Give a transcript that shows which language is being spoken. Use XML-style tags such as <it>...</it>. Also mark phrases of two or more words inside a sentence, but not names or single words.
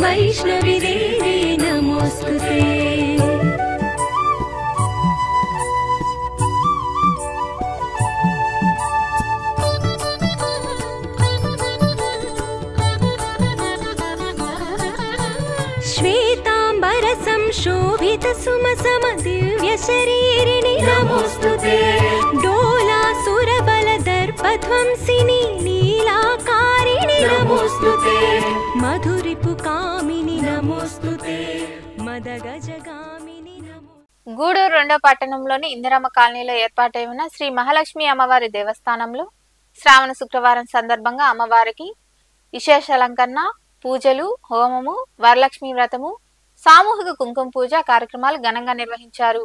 <sa>వైష్ణవి దేవి నమోస్తుతే श्वेतांबर संशोभित सुमसम दिव्य शरीरिणि नमोस्तुते डोलासुर बल दर्पध्वंसिनी नीलाकारिणि नमोस्तुते मधुरिपु कामिनि नमोस्तुते मदगजगामिनि नमो</sa> <te>గూడూరు రెండో పట్టణంలోని ఇందిరమ్మ కాలనీలో ఏర్పాటై ఉన్న శ్రీ మహాలక్ష్మి అమ్మవారి దేవస్థానంలో శ్రావణ శుక్రవారం సందర్భంగా అమ్మవారికి విశేష అలంకరణ, పూజలు, హోమము, వరలక్ష్మి వ్రతము, సామూహిక కుంకుమ పూజ కార్యక్రమాలు ఘనంగా నిర్వహించారు.</te>